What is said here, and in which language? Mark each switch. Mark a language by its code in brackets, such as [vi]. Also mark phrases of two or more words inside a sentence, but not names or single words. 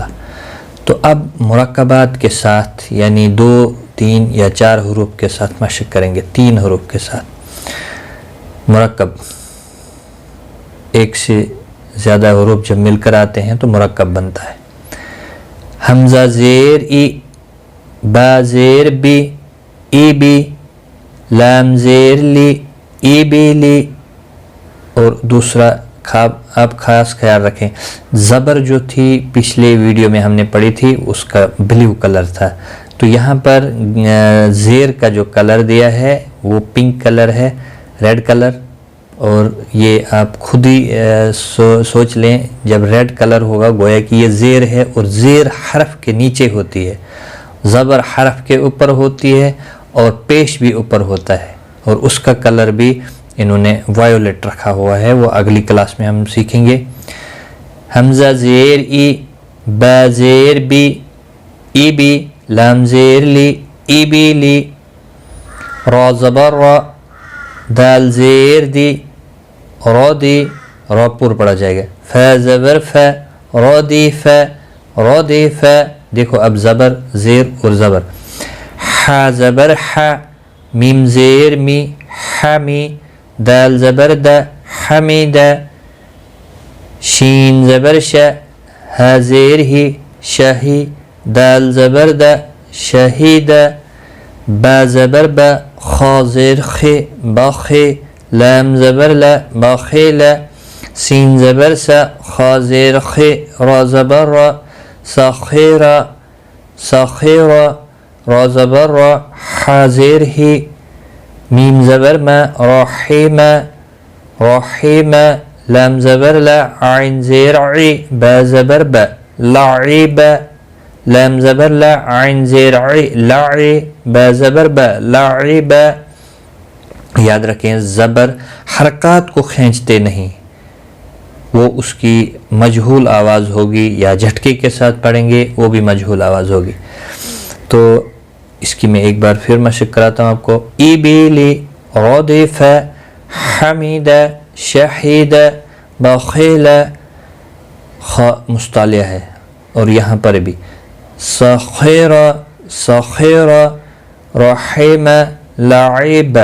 [ur] تو اب مرکبات کے ساتھ یعنی 2، 3 یا 4 حروف کے ساتھ مشق کریں گے۔ 3 حروف کے ساتھ مرکب، ایک سے زیادہ حروف جب مل کر آتے ہیں تو مرکب بنتا ہے۔ حمزہ زیر ای، با زیر بی، ای بی، لام زیر لی، ای بی لی۔ اور دوسرا آپ خاص خیال رکھیں، زبر جو تھی پچھلے ویڈیو میں ہم نے پڑھی تھی اس کا [en] blue colour [ur] تھا، تو یہاں پر زیر کا جو کلر دیا ہے وہ [en] pink colour [ur] ہے، [en] red colour. [ur] اور یہ آپ خود ہی سوچ لیں، جب [en] red colour [ur] ہوگا گویا کہ یہ زیر ہے، اور زیر حرف کے نیچے ہوتی ہے، زبر حرف کے اوپر ہوتی ہے اور پیش بھی اوپر ہوتا ہے، اور اس کا کلر بھی انہوں نے وائیولٹ رکھا ہوا ہے، وہ اگلی کلاس میں ہم سیکھیں گے۔ حمزہ زیر ای، با زیر بی، ای بی، لام زیر لی، ای بی لی، را زبر را، دال زیر دی، را دی، را پور پڑھا جائے گا، فا زبر فا، را دی فا، را دی فا۔ دیکھو اب زبر زیر اور زبر۔ حا زبر حا، میم زیر می، حمی، دال زبر دا، حمیدہ، شین زبر شا، ہا زیر ہی، شاہی، دال زبر دا، شہیدہ، با زبر با، خا زیر خی، باخی، لام زبر لا، باخیلہ، سین زبر سا، خا زیر خی، را زبر را، ساخیرہ، ساخیرہ، را زبر را، حا زیر ہی، میم زبر ما، رحیمہ، رحیمہ، لام زبر لا، عین زیر عی، با زبر با، لعیبہ، لام زبر لا، عین زیر عی، لعی، با زبر با، لعیبہ۔ یاد رکھیں زبر حرکات کو کھینچتے نہیں، وہ اس کی مجہول آواز ہوگی، یا جھٹکے کے ساتھ پڑھیں گے وہ بھی مجہول آواز ہوگی۔ تو اس کی میں ایک بار پھر مشق کراتا ہوں آپ کو۔ ای بی لی، ردف، حمید، شہید، بخیل، خا مستعلیہ ہے، اور یہاں پر بھی سخیر، سخیر، رحیم، لعیب۔